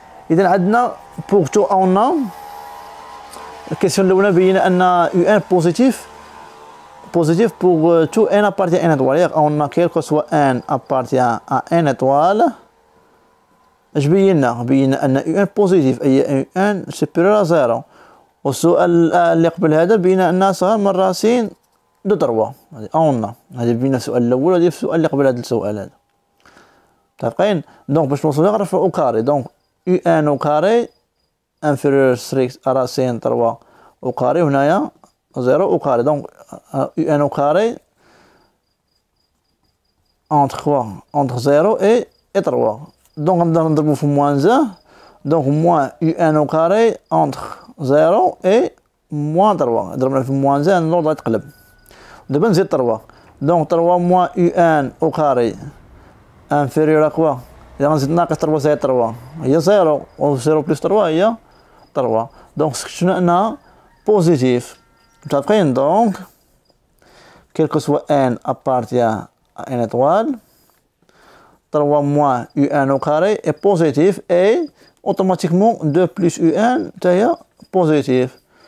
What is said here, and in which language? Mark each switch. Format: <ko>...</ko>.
<ar>إذا عندنا</ar> <fr>pour tout on a</fr> <ar>الكيسيون الأولى بينا أن</ar> <fr>UN positif pour tout n appartient à n étoile. on a quel que soit n appartient à n étoile.</fr> <ar>اش بينا أن</ar> <fr>UN positif</fr> <ar>أي</ar> <fr>UN supérieur à 0.</fr> <ar>والسؤال اللي قبل هذا بينا أنها صغر من راسين دو 3. هذه بينا السؤال الأول وهذه في السؤال اللي قبل هذا السؤال هذا. متفقين؟ دونك باش نوصلو نعرف أو كاري دونك</ar> <fr>UN أو كاري inférieur strict à racine 3 au carré</fr> <ar>هنايا</ar> <fr>0 au carré donc UN au carré entre 0 et 3 donc</fr> <ar>نقدر نضربو في</ar> <fr>moins 1 donc moins UN au carré entre 0 et moins 3</fr> <ar>ضربنا في</ar> <fr>moins 1</fr> <ar>الوضع يتقلب. دابا نزيد</ar> <fr>3 donc 3 moins UN au carré inférieur à quoi</fr> <ar>إذا غنزيد ناقص 3 زائد 3 هي 0 و 0 بلس 3 هي 3 دونك شفنا أنها بوزيتيف متفقين.</ar> <fr>دونك quel que soit n appartient à n étoile 3 moins un au carré est positif et automatiquement 2 plus un est positif.</fr>